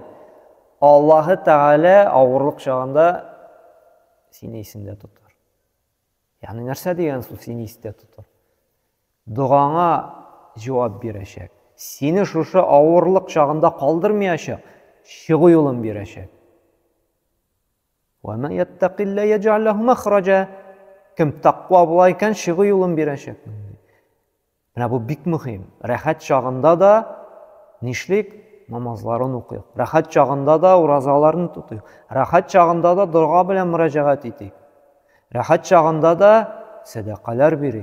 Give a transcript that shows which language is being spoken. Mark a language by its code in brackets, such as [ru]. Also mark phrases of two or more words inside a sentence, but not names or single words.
[tt] Аллаһ Тәгалә авырлык чагында сине исендә тотар. Ягъни нәрсә дигән сүз сине истә тотар? Дугаңа җавап бирәчәк. Сине шушы авырлык чагында калдырмаячак, чыгу юлын бирәчәк. [ar] وَمَنْ يَتَّقِ اللَّهَ يَجْعَلْ لَهُ مَخْرَجًا. [tt] Кем тақва була икән, чыгу юлын бирәчәк. Менә бу бик мөһим. Рәхәт чагында да нишлик? Намазларын укыйк. Рәхәт чагында да уразаларын тутыйк. Рәхәт чагында да дуга белән мөрәҗәгать итик. Рәхәт чагында да садақалар бирик.